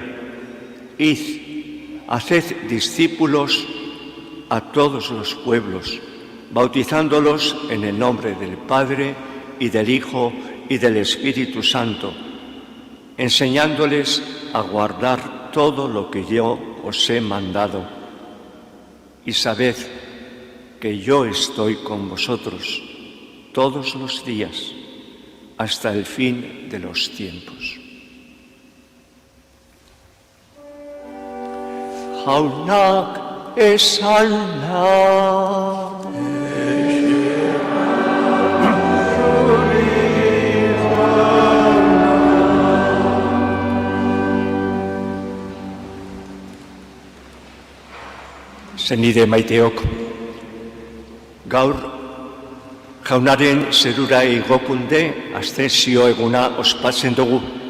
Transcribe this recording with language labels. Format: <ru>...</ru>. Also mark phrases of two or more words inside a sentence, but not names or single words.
<es>Id, haced discípulos a todos los pueblos, bautizándolos en el nombre del Padre y del Hijo y del Espíritu Santo, enseñándoles a guardar todo lo que yo os he mandado. Y sabed que yo estoy con vosotros todos los días hasta el fin de los tiempos».</es> <eu>Jaunak esana. Senide maiteok, gaur jaunaren zerura igokunde astensio eguna ospatzen dugu.</eu>